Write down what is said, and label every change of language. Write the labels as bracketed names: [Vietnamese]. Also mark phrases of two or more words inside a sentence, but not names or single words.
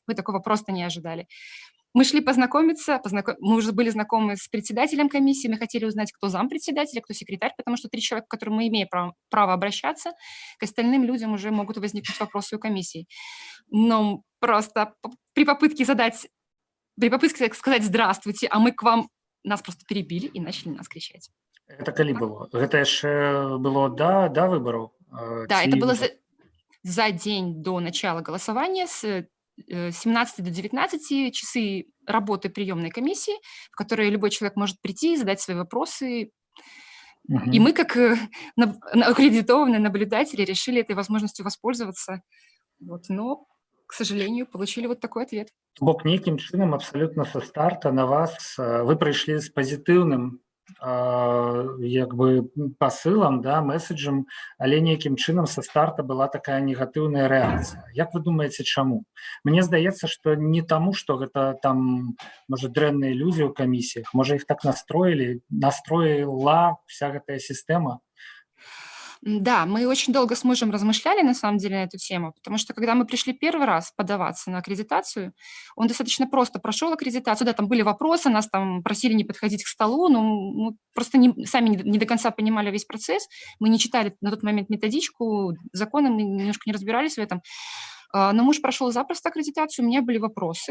[Russian] Мы такого просто не ожидали. Мы шли познакомиться, мы уже были знакомы с председателем комиссии, мы хотели узнать, кто зампредседателя, кто секретарь, потому что 3 человека, к которым мы имеем право обращаться, к остальным людям уже могут возникнуть вопросы у комиссии. Но просто при попытке сказать «здравствуйте», а мы к вам, нас просто перебили и начали нас кричать. [Belarusian] Это калі было? Гэта яшчэ было да выбораў? [Russian] Да, это было за день до начала голосования, с 17 до 19 часы работы приемной комиссии, в которой любой человек может прийти, задать свои вопросы. И мы, как аккредитованные наблюдатели, решили этой возможностью воспользоваться. Вот, но, к сожалению, получили вот такой ответ. [Belarusian] Бок нейкім чынам абсалютна са старта на вас вы прыйшлі з пазітыўным як бы пасылам, да, месседжам, але нейкім чынам са старта была такая негатыўная рэакцыя. Як вы думаеце, чаму? Мне здаецца, што не таму, што гэта там, можа, дрэнныя людзі ў камісіях, можа, іх так настроіла вся гэтая сістэма. [Russian] Да, мы очень долго с мужем размышляли, на самом деле, на эту тему, потому что, когда мы пришли первый раз подаваться на аккредитацию, он достаточно просто прошел аккредитацию, да, там были вопросы, нас там просили не подходить к столу, но мы просто сами не до конца понимали весь процесс, мы не читали на тот момент методичку, законы, мы немножко не разбирались в этом, но муж прошел запросто аккредитацию, у меня были вопросы.